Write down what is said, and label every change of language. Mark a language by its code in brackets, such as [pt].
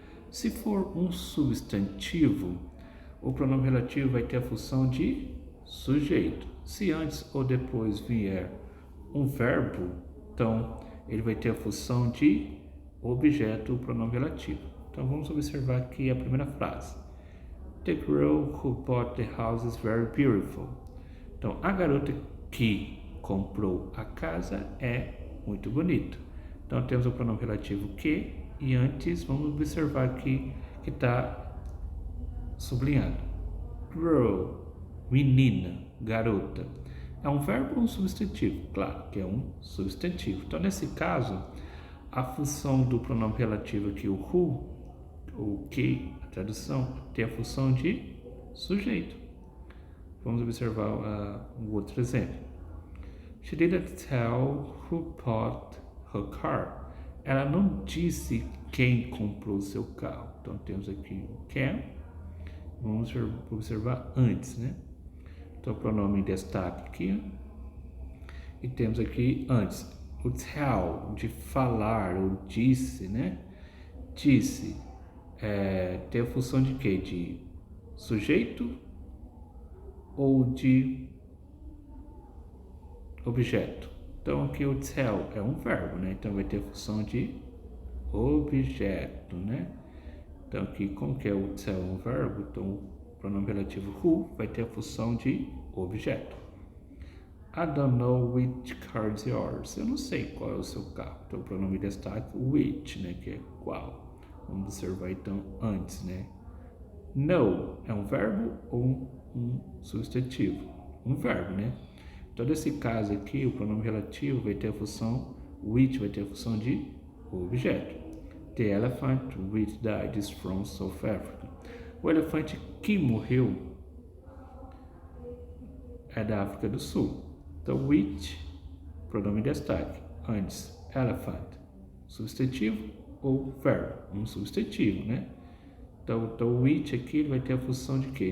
[pt] Se for um substantivo, o pronome relativo vai ter a função de sujeito. Se antes ou depois vier um verbo, então ele vai ter a função de objeto, o pronome relativo. Então vamos observar aqui a primeira frase. [en] The girl who bought the house is very beautiful. [pt] Então a garota que comprou a casa é muito bonita. Então temos o pronome relativo que, e antes vamos observar aqui que está sublinhado. Girl, menina, garota. É um verbo ou um substantivo? Claro que é um substantivo. Então nesse caso, a função do pronome relativo aqui, o who, o que, a tradução, tem a função de sujeito. Vamos observar um outro exemplo. [en] She didn't tell who bought her car. [pt] Ela não disse quem comprou o seu carro. Então temos aqui o can. Vamos observar antes, né? Então o pronome em destaque aqui. E temos aqui antes o tell, de falar, ou disse, né? Disse tem a função de quê? De sujeito ou de objeto. Então aqui o tell é um verbo, né? Então vai ter a função de objeto, né? Então aqui, como que é o tell um verbo, então o pronome relativo who vai ter a função de objeto. [en] I don't know which car is yours. [pt] Eu não sei qual é o seu carro. Então o pronome de destaque which, né? Que é qual. Vamos observar então antes, né? Know é um verbo ou um substantivo? Um verbo, né? Então, nesse caso aqui, o pronome relativo vai ter a função which, vai ter a função de objeto. [en] The elephant which died is from South Africa. [pt] O elefante que morreu é da África do Sul. Então, which, pronome de destaque. Antes, elephant, substantivo ou verbo? Um substantivo, né? Então o which aqui ele vai ter a função de quê?